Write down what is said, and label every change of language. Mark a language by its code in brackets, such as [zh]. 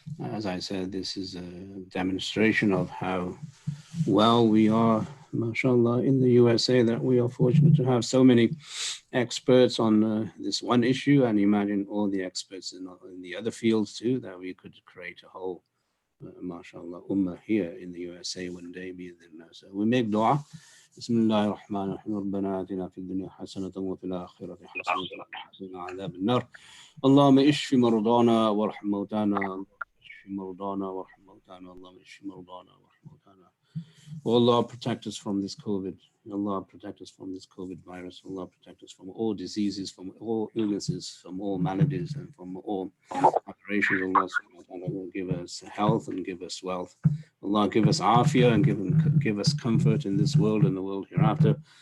[en] As I said, this is a demonstration of how well we are, mashallah, in the USA, that we are fortunate to have so many experts on this one issue, and imagine all the experts in the other fields too, that we could create a whole, mashallah, ummah here in the USA one day. So we make dua. [ar] بسم الله الرحمن الرحيم ربنا آتنا في الدنيا حسنة وفي الآخرة حسنة وقنا عذاب النار اللهم اشف مرضانا وارحم موتانا اشف مرضانا وارحم موتانا اللهم اشف مرضانا وارحم موتانا. [en] Oh Allah, protect us from this COVID. Allah, protect us from this COVID virus. Allah, protect us from all diseases, from all illnesses, from all maladies, and from all operations. Allah subhanahu wa ta'ala will give us health and give us wealth. Allah, give us afiyah and give us comfort in this world and the world hereafter.